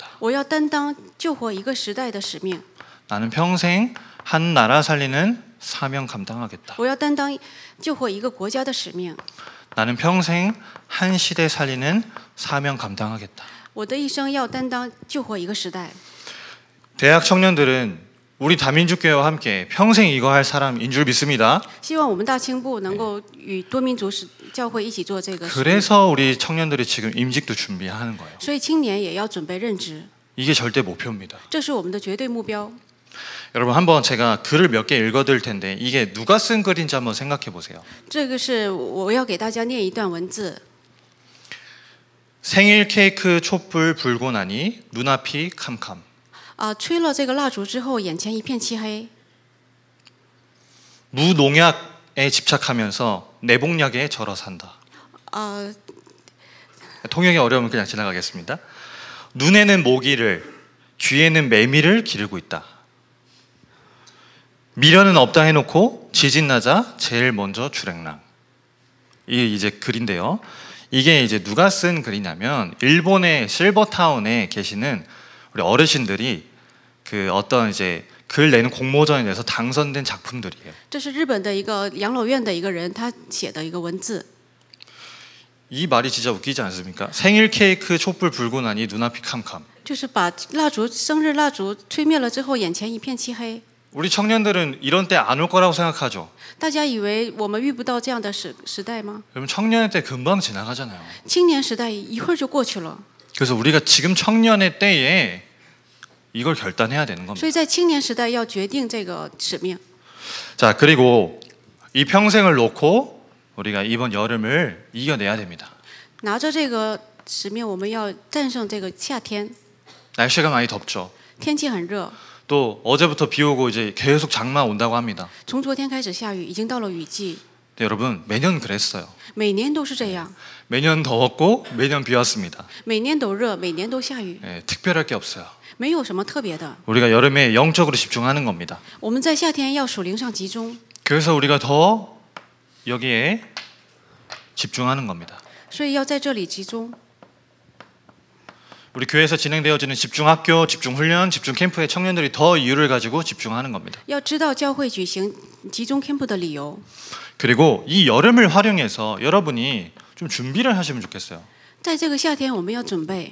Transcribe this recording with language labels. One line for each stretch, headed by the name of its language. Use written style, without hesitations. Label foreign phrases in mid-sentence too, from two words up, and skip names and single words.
Chinese: 我要担当救活一个时代的使命。
Korean: 나는 평생 한 나라 살리는 사명 감당하겠다.
Chinese: 我要担当救活一个国家的使命。
Korean: 나는 평생 한 시대 살리는 사명 감당하겠다.
Chinese: 我的一生要担当救活一个时代。
Korean: 대학 청년들은 우리 다민족교회와 함께 평생 이거 할 사람인 줄 믿습니다.
Chinese: 希望我们大青部能够与多民族教会一起做这个使命。
Korean: 그래서 우리 청년들이 지금 임직도 준비하는 거예요.
Chinese: 所以青年也要准备任职，
Korean: 이게 절대 목표입니다.
Chinese: 这是我们的绝对目标。
Korean: 여러분 한번 제가 글을 몇 개 읽어드릴 텐데 이게 누가 쓴 글인지 한번 생각해 보세요.
Chinese: 这个是我要给大家念一段文字。
Korean: 생일 케이크 촛불 불고 나니 눈앞이 캄캄.
Chinese: 吹了这个蜡烛之后，眼前一片漆黑。
Korean: 무농약에 집착하면서 내복약에 절어 산다. 呃， 통역이 어려우면 그냥 지나가겠습니다. 눈에는 모기를, 귀에는 매미를 기르고 있다. 미련은 없다 해놓고 지진 나자 제일 먼저 주랭랑. 이게 이제 글인데요. 이게 이제 누가 쓴 글이냐면 일본의 실버타운에 계시는 우리 어르신들이 그 어떤 이제 글 내는 공모전에 내서 당선된 작품들이에요.
Chinese: 这是日本的一个养老院的一个人他写的一个文字。
Korean: 이 말이 진짜 웃기지 않습니까? 생일 케이크 촛불 불고 나니 눈앞이 캄캄.
Chinese: 就是把生日蜡烛吹灭了之后，眼前一片漆黑。
Korean: 우리 청년들은 이런 때 안 올 거라고 생각하죠.
Chinese: 大家以为我们遇不到这样的时代吗？
Korean: 여러분 청년의 때 금방 지나가잖아요.
Chinese: 青年时代一会儿就过去了。
Korean: 그래서 우리가 지금 청년의 때에 이걸 결단해야 되는
Chinese: 所
Korean: 겁니다.
Chinese: 以在青年时代要决定这个使命。
Korean: 자, 그리고 이 평생을 놓고 우리가 이번 여름을 이겨내야 됩니다.
Chinese: 拿着这个使命，我们要战胜这个夏天。
Korean: 날씨가 많이 덥죠.
Chinese: 天气很热，
Korean: 또 어제부터 비 오고 이제 계속 장마 온다고 합니다.
Chinese: 从昨天开始下雨，已经到了雨季。
Korean: 네, 여러분 매년 그랬어요.
Chinese: 每年都是这样，
Korean: 매년 더웠고 매년 비 왔습니다.
Chinese: 每年都热，每年都下雨，
Korean: 네, 특별할 게 없어요.
Chinese: 没有什么特别的。
Korean: 우리가 여름에 영적으로 집중하는 겁니다.
Chinese: 我们在夏天要属灵上集中，
Korean: 그래서 우리가 더 여기에 집중하는 겁니다.
Chinese: 所以要在这里集中。
Korean: 우리 교회에서 진행되어지는 집중학교, 집중훈련, 집중캠프의 청년들이 더 이유를 가지고 집중하는 겁니다.
Chinese: 要知道教会举行集中 camp 的理由。
Korean: 그리고 이 여름을 활용해서 여러분이 좀 준비를 하시면 좋겠어요.
Chinese: 在这个夏天，我们要准备。